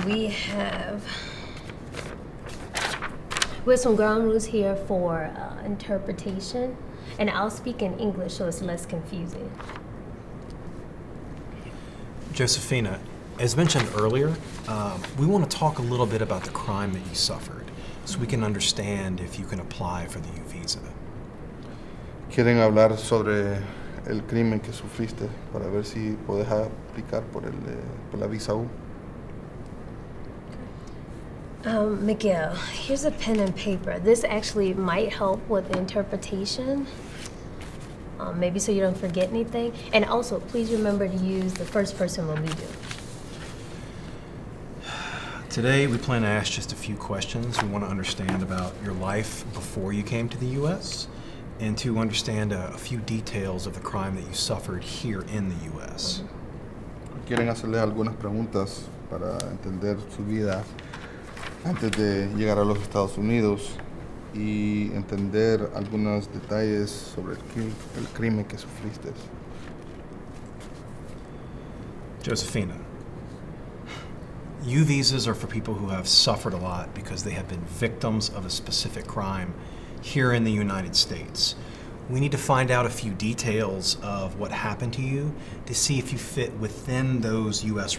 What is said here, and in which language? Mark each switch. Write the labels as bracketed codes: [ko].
[en] We have some ground rules here for interpretation, and I'll speak in English so it's less confusing. Josefina, As mentioned earlier, we want to talk a little bit about the crime that you suffered so we can understand if you can apply for the U visa. [es] Quieren hablar sobre el crimen que sufriste para ver si puedes aplicar por la visa U. [en] Miguel, here's a pen and paper. This actually might help with the interpretation. Maybe so you don't forget anything. And also, please remember to use the first person when we do. Today, we plan to ask just a few questions. We want to understand about your life before you came to the U.S. and to understand a few details of the crime that you suffered here in the U.S. [es] Quieren hacerles algunas preguntas para entender su vida antes de llegar a los Estados Unidos y entender algunos detalles sobre el crimen que sufriste. [en] Josefina, U visas are for people who have suffered a lot because they have been victims of a specific crime here in the United States. We need to find out a few details of what happened to you to see if you fit within those U.S.